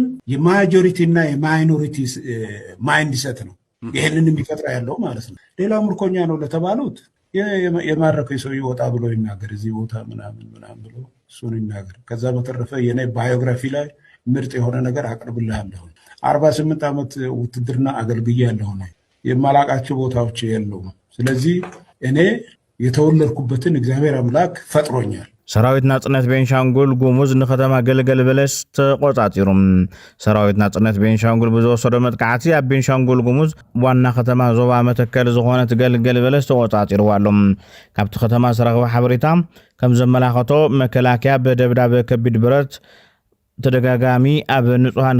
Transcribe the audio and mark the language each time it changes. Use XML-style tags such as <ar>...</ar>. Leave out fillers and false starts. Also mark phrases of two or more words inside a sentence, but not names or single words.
<am>የማጆሪቲ እና</am> <en>minority mind set</en> <am>ነው ይሄንን የሚፈጥራ ያለው ማለት ነው ሌላው ምርኮኛ ነው ለተባሉት የማረከው ሰው ይወጣ ብሎ ይናገር እዚህ ቦታ ምናምን ብሎ እሱን ይናገር ከዛ በተረፈ የኔ ባዮግራፊ ላይ ምርጥ የሆነ ነገር አቅርብልሃለሁ 48 ዓመት ውትድርና አገልግያለሁ ነው የማላቃቸው ቦታዎች የለውም ስለዚህ እኔ የተወለድኩበትን እግዚአብሔር አምላክ ፈጥሮኛል</am> <ti>ሰራዊት ናጽነት ቤንሻንጉል ጉሙዝ ንከተማ ገልገል በለስ ተቆጣጢሩም ሰራዊት ናጽነት ቤንሻንጉል ብዝወሰደ መጥቃዕቲ ኣብ ቤንሻንጉል ጉሙዝ ዋና ከተማ ዞባ መተከል ዝኾነት ገልገል በለስ ተቆጣጢሩዋሎም ካብቲ ከተማ ዝረኸበ ሓበሬታ ከም ዘመላኸቶ መከላከያ በደብዳቤ ከቢድ ብረት ተደጋጋሚ ኣብ ንጹሃን</ti>